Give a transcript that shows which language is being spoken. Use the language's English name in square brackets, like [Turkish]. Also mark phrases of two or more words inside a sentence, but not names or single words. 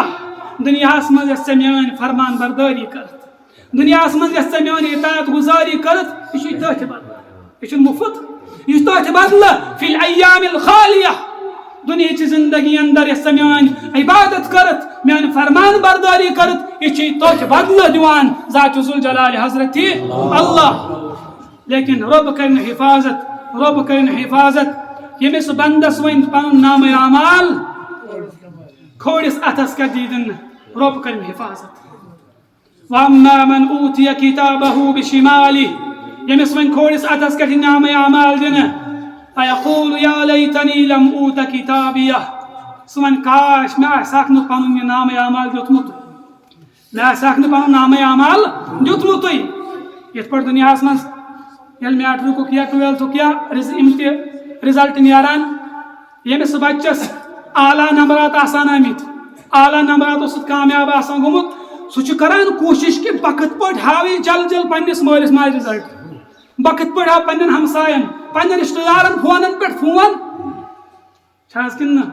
[Kashmiri] دنیاہس منٛز یس میٲنۍ فرمان برداری کرت دنیاہس منٛز یس میٲنۍ اطاعت گزاری کرت یہ چھ تتھ بدلہ یہ چھ مفت یہ تتھ بدلہ [Arabic] فی الایام الخالیہ [Kashmiri] دنیا چی زندگی اندر یس میان عبادت کرت میان فرمان برداری کرت یہ توچ بدلہ دیوان ذات ذوالجلال حضرت اللہ. لیکن رب کرن حفاظت یمس بندس ون پن نام اعمال کھوڑس اتھس کر دیدن رب کرن حفاظت. [Arabic] وَأَمَّا مَنْ أُوتِيَ كِتَابَهُ بِشِمَالِهِ [Kashmiri] یمس ون کھوڑس اتھس کر نام اعمال دن [Arabic] فَيَقُولُ يَا لَيْتَنِي لَمْ أُوتَ كِتَابِيَهْ [Kashmiri] سُوَن کاش میں آساک نہ پنن یہ نام اعمال دیتمت میں آساک نہ پنن نام اعمال دیتمت. یت پٹ دنیاہس منٛز یل میٹرک یا ٹویلتھک یا رزلٹ نیران یمس بچس اعلیٰ نمبرات آسان آمت اعلیٰ نمبراتو سۭتۍ کامیاب آسان گوٚمُت سُہ چھُ کران کوٗشش کہ وقت پٲٹھۍ ہاوِ جل جل پننس مٲلِس ماجہِ رزلٹ وقت پٲٹھۍ ہاو پننٮ۪ن ہمساین پننٮ۪ن رشتہٕ دارن فونن پٮ۪ٹھ فون چھاز کِنہٕ نہ.